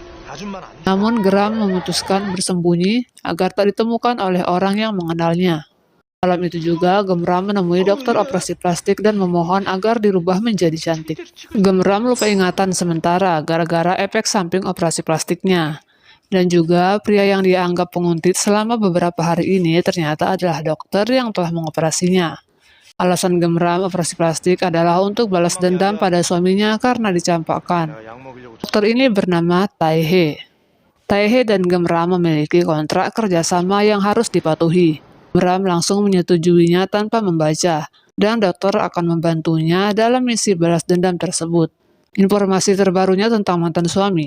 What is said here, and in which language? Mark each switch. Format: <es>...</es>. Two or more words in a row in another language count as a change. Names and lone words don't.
<ko>아줌마는 안</ko> <id>Namun Gram memutuskan bersembunyi agar tak ditemukan oleh orang yang mengenalnya. Malam itu juga Gemram menemui dokter operasi plastik dan memohon agar dirubah menjadi cantik. Gemram lupa ingatan sementara gara-gara efek samping operasi plastiknya. Dan juga pria yang dia anggap penguntit selama beberapa hari ini ternyata adalah dokter yang telah mengoperasinya. Alasan Gemram operasi plastik adalah untuk balas dendam pada suaminya karena dicampakkan.</id> <ko>내가 약 먹이려고</ko> <id>Dokter ini bernama Taehe. Taehe dan Gemram memiliki kontrak kerjasama yang harus dipatuhi. Gemram langsung menyetujuinya tanpa membaca, dan dokter akan membantunya dalam misi balas dendam tersebut. Informasi terbarunya tentang mantan suami.</id>